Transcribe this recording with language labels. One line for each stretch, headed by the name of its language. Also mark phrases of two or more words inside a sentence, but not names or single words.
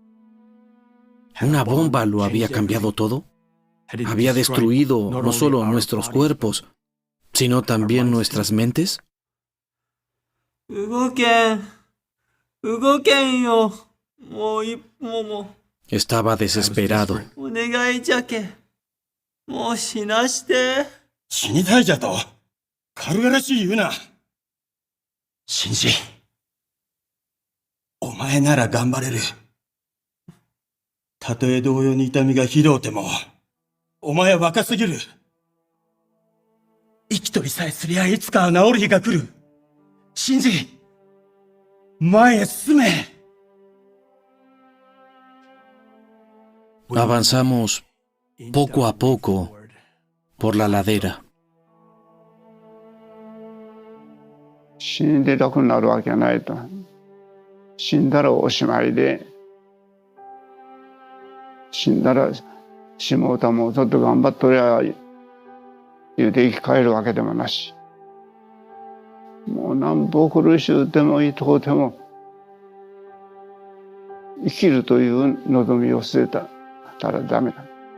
Spanish: ¿Una bomba lo había cambiado todo? ¿Había destruido no solo nuestros cuerpos, sino también nuestras mentes?
Japanese: 動けん。動けんよ。もう一歩も。
Spanish: Estaba desesperado.
Japanese: お願いじゃけ。もう死なして。死にたいじゃと。軽々しい言うな。シンジ。お前なら頑張れる。たとえ同様に痛みがひどうても、お前は若すぎる。生きとりさえすりゃいつかは治る日が来る。信じ、前へ進め。
Spanish: Avanzamos poco a poco por la ladera.
Japanese: 死んで楽になるわけないと。死んだらおしまいで、死んだらしもうたもちょっと頑張っとりゃ言うて生き返るわけでもなし、もうなんぼ苦しゅうてもいいとこでも生きるという望みを捨てたらダメだ。